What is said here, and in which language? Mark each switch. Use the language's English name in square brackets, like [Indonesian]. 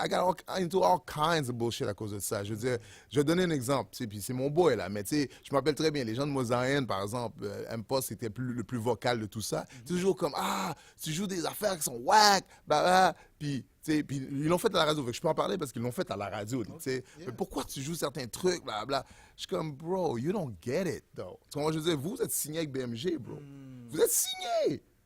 [English] I got into all kinds of bullshit [French] à cause de ça. Je veux dire, je vais donner un exemple, tu sais, puis c'est mon boy, là, mais tu sais, je m'appelle très bien, les gens de Mosaïen, par exemple, M-Post était le plus vocal de tout ça. Toujours comme, tu joues des affaires qui sont whack, bah, puis, tu sais, puis ils l'ont fait à la radio, fait que je peux en parler parce qu'ils l'ont fait à la radio, tu sais. Mais pourquoi tu joues certains trucs, bla, bla. Je suis comme, bro, [English] you don't get it, though. [French] Tu comprends, je veux dire, vous êtes signé avec BMG, bro. Vous êtes signé!